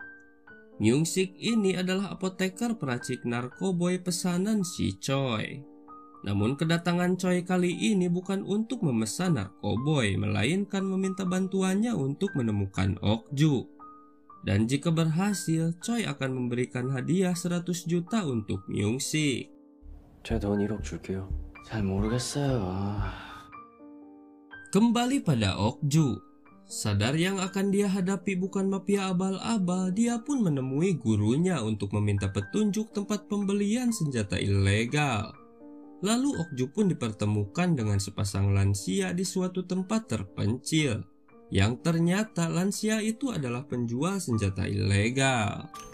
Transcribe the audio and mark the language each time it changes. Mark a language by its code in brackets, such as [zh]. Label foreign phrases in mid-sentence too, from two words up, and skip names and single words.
[id] Myung-sik ini adalah apoteker peracik narkoboy pesanan si Choi. Namun kedatangan Choi kali ini bukan untuk memesan narkoboy, melainkan meminta bantuannya untuk menemukan Okju. Dan jika berhasil, Choi akan memberikan hadiah 100 juta untuk Myung-sik. [ko] 제 돈 1억 줄게요. 잘 모르겠어요. [id] Kembali pada Okju. Sadar yang akan dia hadapi bukan mafia abal-abal, dia pun menemui gurunya untuk meminta petunjuk tempat pembelian senjata ilegal. Lalu Okju pun dipertemukan dengan sepasang lansia di suatu tempat terpencil, yang ternyata lansia itu adalah penjual senjata ilegal.